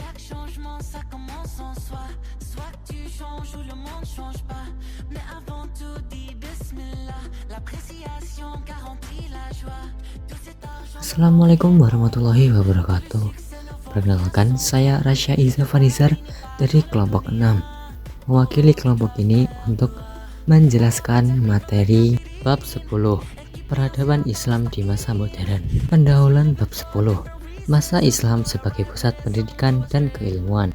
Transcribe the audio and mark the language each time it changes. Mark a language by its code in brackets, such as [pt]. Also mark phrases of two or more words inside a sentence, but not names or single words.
[fr] changement, ça commence en soi. Soit tu changes ou le monde change pas. Mais avant tout, dis Bismillah. L'appréciation garantit la joie. Tout cet argent. [ar] السلام عليكم ورحمة الله وبركاته. [id] Perkenalkan, saya Rasya Iza Farizar dari kelompok 6. Mewakili kelompok ini untuk menjelaskan materi bab 10, Peradaban Islam di masa modern. Pendahuluan bab 10, masa Islam sebagai pusat pendidikan dan keilmuan.